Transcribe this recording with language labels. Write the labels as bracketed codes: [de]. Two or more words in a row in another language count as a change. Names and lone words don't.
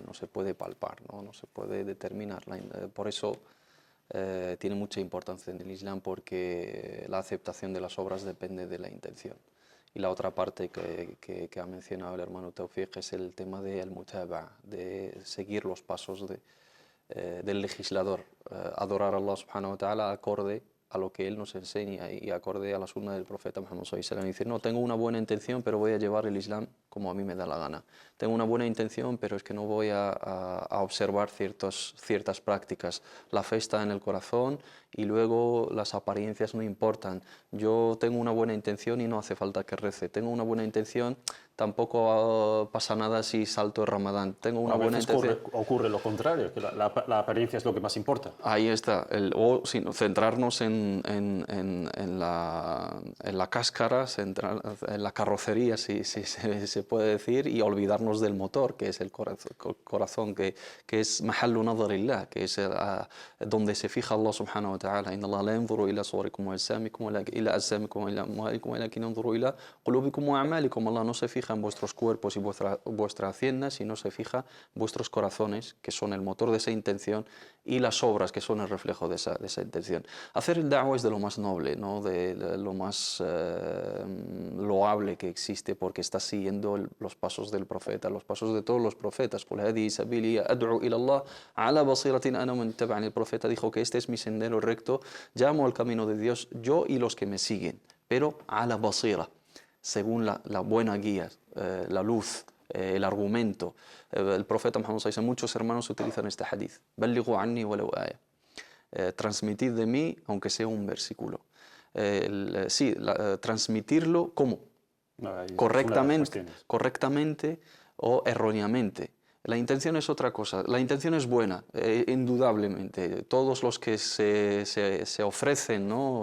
[es] No se puede palpar, no se puede determinar. Por eso tiene mucha importancia en el Islam, porque la aceptación de las obras depende de la intención. Y la otra parte que ha mencionado el hermano Tawfiq es el tema del mutaba, de seguir los pasos del legislador, adorar a [ar] الله سبحانه وتعالى [es] acorde a lo que él nos enseña y acorde a la sunna del profeta Muhammad [ar] صلى الله عليه وسلم. [es] Decir, no, tengo una buena intención, pero voy a llevar el Islam como a mí me da la gana. Tengo una buena intención, pero es que no voy a observar ciertas prácticas. La fe está en el corazón y luego las apariencias no importan. Yo tengo una buena intención y no hace falta que rece. Tengo una buena intención, tampoco pasa nada si salto el Ramadán. Tengo una buena intención. Ocurre lo contrario, que la apariencia es lo que más importa. Ahí está. O centrarnos en la cáscara, en la carrocería, si se puede decir, y olvidarnos del motor, que es el corazón, que es [ar] محل نظر الله, [es] que es donde se fija [ar] الله سبحانه وتعالى. إن الله لا ينظر إلى صوركم وأجسامكم إلى أجسامكم وإلى أموالكم ولكن ينظر إلى قلوبكم وأعمالكم. [es] Allah no se fija en vuestros cuerpos y vuestra hacienda, sino se fija en vuestros corazones, que son el motor de esa intención, y las obras, que son el reflejo de esa intención. Hacer el da'wah es de lo más noble, ¿no?, de lo más loable que existe, porque está siguiendo los pasos del profeta, los pasos de todos los profetas. [ar] قل هذه سبيلي أدعو إلى الله على بصيرة أنا من اتبعني. [es] El profeta dijo que este es mi sendero recto, llamo al camino de Dios, yo y los que me siguen, pero [ar] على بصيرة, [es] según la buena guía, la luz, el argumento. El profeta Muhammad [ar] صلى الله عليه وسلم, [es] muchos hermanos utilizan este hadith: [ar] بلغوا عني ولو آية. [es] Transmitid de mí, aunque sea un versículo. Transmitirlo, ¿cómo? Correctamente o erróneamente. La intención es otra cosa. La intención es buena, indudablemente. Todos los que se ofrecen, ¿no?